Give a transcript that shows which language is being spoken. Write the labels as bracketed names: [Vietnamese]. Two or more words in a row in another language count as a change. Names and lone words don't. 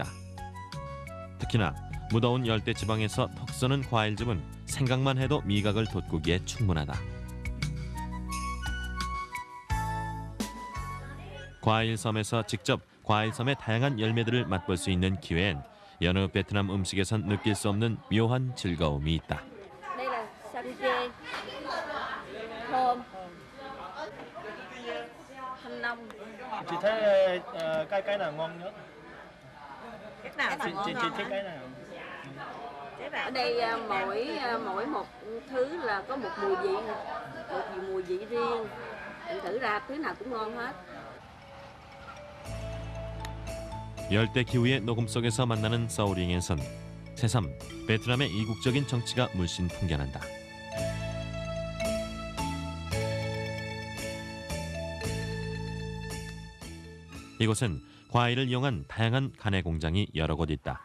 [Korean] 특히나 무더운 열대 지방에서 톡 쏘는 과일즙은 생각만 해도 미각을 돋구기에 충분하다. 과일섬에서 직접 과일섬의 다양한 열매들을 맛볼 수 있는 기회엔 여느 베트남 음식에선 느낄 수 없는 묘한 즐거움이 있다. [Vietnamese] Đây là sake, thơm, thanh long. Chị thấy cái nào ngon nhất? Cái nào Chị thích cái nào? Ở đây mỗi một thứ là có một mùi vị riêng. Mình thử ra thứ nào cũng ngon hết. [Korean] 열대 기후의 녹음 속에서 만나는 서울잉에선 새삼 베트남의 이국적인 정치가 물씬 풍겨난다. 이곳은 과일을 이용한 다양한 간의 공장이 여러 곳 있다.